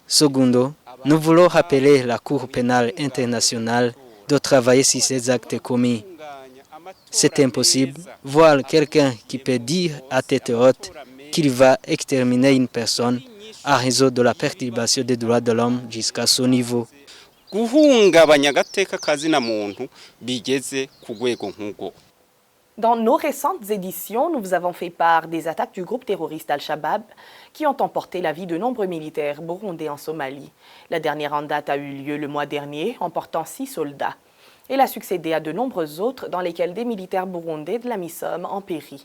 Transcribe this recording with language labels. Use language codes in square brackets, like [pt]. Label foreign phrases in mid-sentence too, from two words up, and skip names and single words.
[fr] Secondo, nous voulons rappeler la Cour pénale internationale de travailler sur ces actes commis. C'est impossible, voir quelqu'un qui peut dire à tête haute qu'il va exterminer une personne à raison de la perturbation des droits de l'homme jusqu'à ce niveau. [rn] Guhungabanya agateka kazina muntu bigeze ku rwego nk'ubwo. [fr] Dans nos récentes éditions, nous vous avons fait part des attaques du groupe terroriste Al-Shabaab qui ont emporté la vie de nombreux militaires burundais en Somalie. La dernière en date a eu lieu le mois dernier, emportant 6 soldats. Elle a succédé à de nombreuses autres dans lesquelles des militaires burundais de la MISOM ont péri.